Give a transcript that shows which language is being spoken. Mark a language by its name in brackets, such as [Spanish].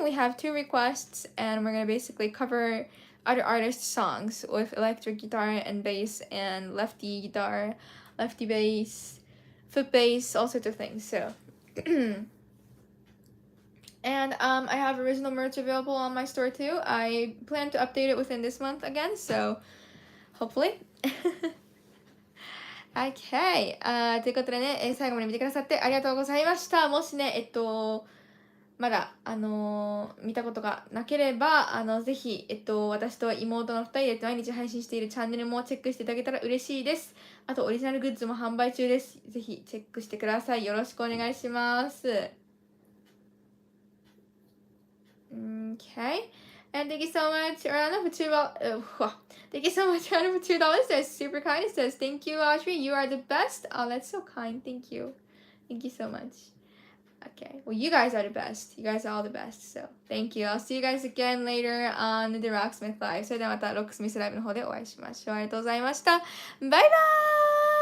[English] We have 2 requests, and we're going to basically cover other artists' songs with electric guitar and bass and lefty guitar, lefty bass, foot bass, all sorts of things. So, and I have original merch available on my store too. I plan to update it within this month again, so hopefully. Okay. [Japanese] ということでね、最後まで見てくださってありがとうございました。もしね、まだ、見たことがなければ、ぜひ、私と妹の2人で毎日配信しているチャンネルもチェックしていただけたら嬉しいです。あと、オリジナルグッズも販売中です。ぜひ、チェックしてください。よろしくお願いします。 [English] Okay. And thank you so much, Ariana, for thank you so much, Ariana, for $2. That's super kind. It says, thank you, Audrey. You are the best. Oh, that's so kind. Thank you. Thank you so much. Okay. Well, you guys are the best. You guys are all the best. So, thank you. I'll see you guys again later on the Rocksmith Live. [Japanese] それではまたロックスミスライブの方でお会いしましょう。ありがとうございました。バイバーイ